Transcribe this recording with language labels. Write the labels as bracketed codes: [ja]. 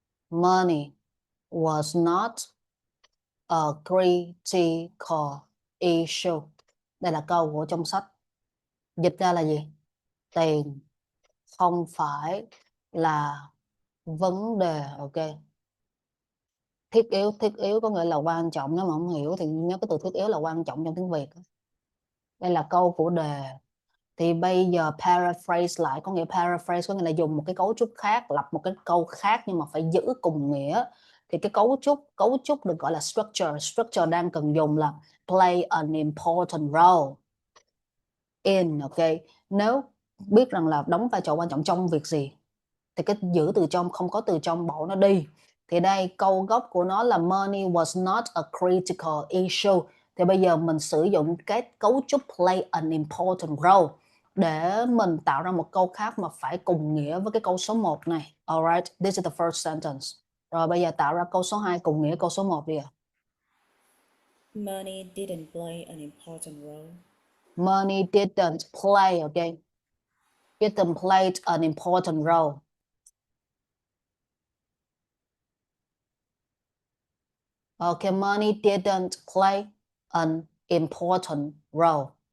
[en] Money was not a critical issue. [vi] Đây là câu của trong sách. Dịch ra là gì? Tiền không phải là vấn đề, ok. Thiết yếu có nghĩa là quan trọng. Nếu mà không hiểu thì nhớ cái từ thiết yếu là quan trọng trong tiếng Việt. Đây là câu của đề. Thì bây giờ paraphrase lại, có nghĩa paraphrase có nghĩa là dùng một cái cấu trúc khác, lập một cái câu khác nhưng mà phải giữ cùng nghĩa. Thì cái cấu trúc được gọi là structure đang cần dùng là [en] play an important role in, [vi] ok. Nếu biết rằng là đóng vai trò quan trọng trong việc gì thì cái giữ từ trong, không có từ trong bỏ nó đi. Thì đây câu gốc của nó là [en] money was not a critical issue. [vi] Thì bây giờ mình sử dụng cái cấu trúc [en] play an important role [vi] để mình tạo ra một câu khác mà phải cùng nghĩa với cái câu số 1 này. [en] Alright, this is the first sentence. [vi] Rồi bây giờ tạo ra câu số 2 cùng nghĩa câu số 1 đi ạ. [en] Money didn't play an important role. Money didn't play, okay. Didn't play an important role. Okay, money didn't play an important role.